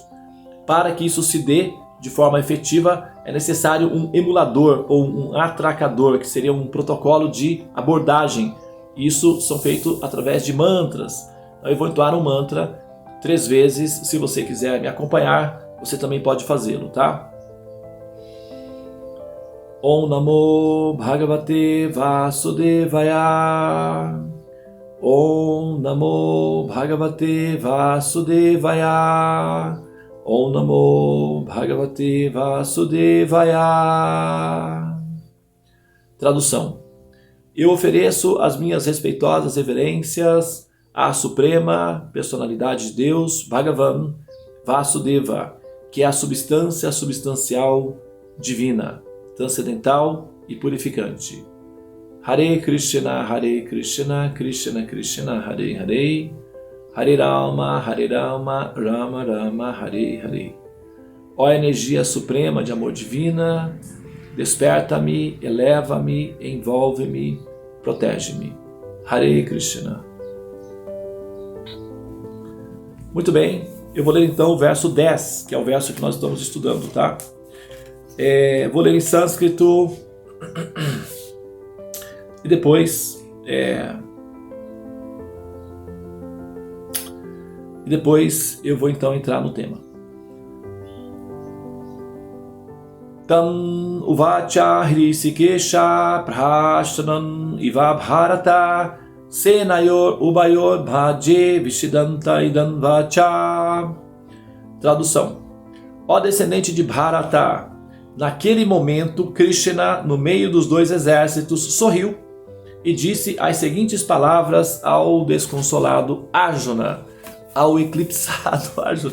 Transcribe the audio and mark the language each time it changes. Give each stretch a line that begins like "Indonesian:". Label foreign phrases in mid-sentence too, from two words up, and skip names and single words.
Portuguese: Para que isso se dê de forma efetiva, é necessário um emulador ou um atracador, que seria um protocolo de abordagem. Isso são feitos através de mantras. Eu vou entoar um mantra 3 vezes. Se você quiser me acompanhar, você também pode fazê-lo, tá?
Sanskrit: ॐ नमो भगवते वासुदेवाय. ॐ नमो भगवते वासुदेवाय. ॐ नमो भगवते वासुदेवाय.
Portuguese: Tradução: eu ofereço as minhas respeitosas reverências à Suprema Personalidade de Deus, Bhagavan Vasudeva, que é a substância substancial divina, transcendental e purificante.
Sanskrit: हरे कृष्ण, कृष्ण कृष्ण, हरे हरे, हरे राम, राम राम, हरे हरे.
Portuguese: Ó energia suprema de amor divina, desperta-me, eleva-me, envolve-me, protege-me.
Sanskrit: हरे कृष्ण.
Portuguese: Muito bem, eu vou ler então o verso 10, que é o verso que nós estamos estudando, tá? Vou ler em sânscrito e depois eu vou então entrar no tema.
Sanskrit: तम् उवाच हृषीकेश प्रहष्टनम् इव भारत सेनयोर् उभयोर् भजे विषीदन्त इदन् वच.
Portuguese: Tradução: ó descendente de Bharata, naquele momento Krishna, no meio dos dois exércitos, sorriu e disse as seguintes palavras ao desconsolado Arjuna, ao eclipsado Arjuna.